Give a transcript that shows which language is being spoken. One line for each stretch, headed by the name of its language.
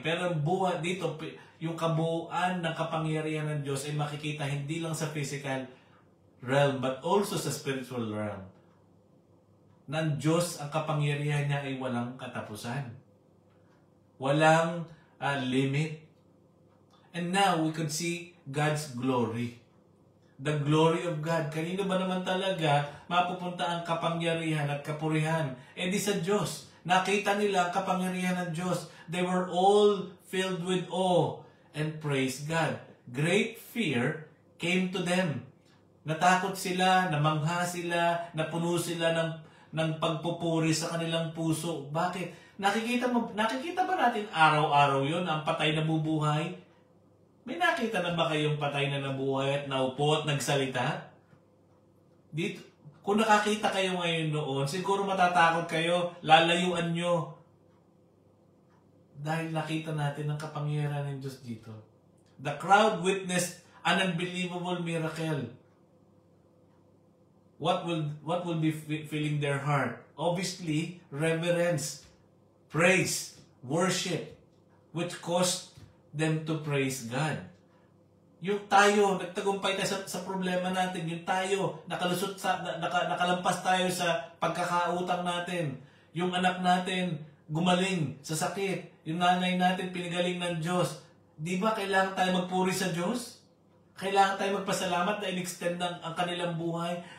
Filipino: Pero buhay dito, yung kabuuan ng kapangyarihan ng Diyos ay makikita hindi lang sa physical realm
English: but also
Filipino: sa spiritual realm. Ng Diyos, ang kapangyarihan niya ay walang katapusan. Walang limit.
English: And now, we could see God's glory. The glory of God.
Filipino: Kanino ba naman talaga mapupunta ang kapangyarihan at kapurihan? Eh di sa Diyos. Nakita nila ang kapangyarihan ng Diyos.
English: They were all filled with awe and praise God. Great fear came to them.
Filipino: Natakot sila, namangha sila, napuno sila ng pagpupuri sa kanilang puso. Bakit? Nakikita ba natin araw-araw yun, ang patay na bubuhay? May nakita na ba kayong patay na nabuhay at naupo at nagsalita? Dito, kung nakakita kayo ngayon noon, siguro matatakot kayo, lalayuan nyo. Dahil nakita natin ang kapangyarihan ng Diyos dito.
English: The crowd witnessed an unbelievable miracle. What will be filling their heart? Obviously, reverence, praise, worship, which caused them to praise God.
Filipino: Yung tayo, nagtagumpay tayo sa problema natin. Yung tayo, nakalampas tayo sa pagkakautang natin. Yung anak natin, gumaling sa sakit. Yung nanay natin, pinigaling ng Diyos. Di ba kailangan tayo magpuri sa Diyos? Kailangan tayo magpasalamat dahil extend ang kanilang buhay.